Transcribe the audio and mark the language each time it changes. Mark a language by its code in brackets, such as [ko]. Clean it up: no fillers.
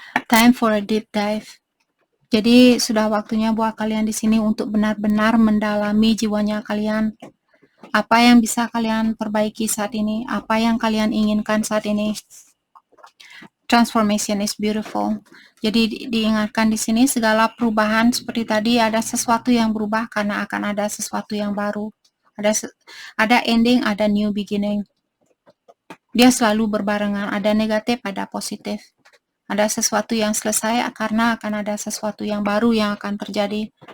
[en] Time for a deep dive. [id] Jadi sudah waktunya buat kalian di sini untuk benar-benar mendalami jiwanya kalian. Apa yang bisa kalian perbaiki saat ini? Apa yang kalian inginkan saat ini? [en] Transformation is beautiful. [id] Jadi diingatkan di sini segala perubahan seperti tadi, ada sesuatu yang berubah karena akan ada sesuatu yang baru. Ada ending, ada [en] new beginning. [id] Dia selalu berbarengan, ada negatif, ada positif. Ada sesuatu yang selesai karena akan ada sesuatu yang baru yang akan terjadi.